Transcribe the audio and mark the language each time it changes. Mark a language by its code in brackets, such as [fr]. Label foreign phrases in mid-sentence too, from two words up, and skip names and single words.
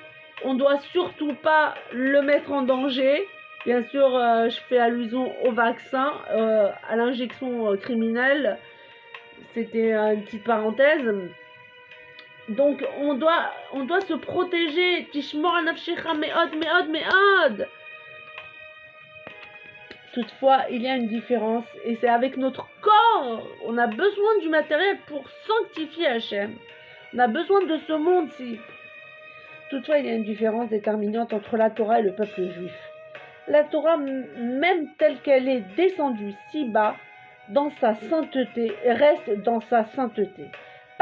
[fr] On ne doit surtout pas le mettre en danger. Bien sûr, je fais allusion au vaccin, à l'injection criminelle. C'était une petite parenthèse. Donc, on doit se protéger. [he] תשמור נפשך מאוד. [fr] Toutefois, il y a une différence. Et c'est avec notre corps. On a besoin du matériel pour sanctifier Hachem. On a besoin de ce monde-ci. Toutefois, il y a une différence déterminante entre la Torah et le peuple juif. La Torah, même telle qu'elle est descendue si bas, dans sa sainteté, reste dans sa sainteté.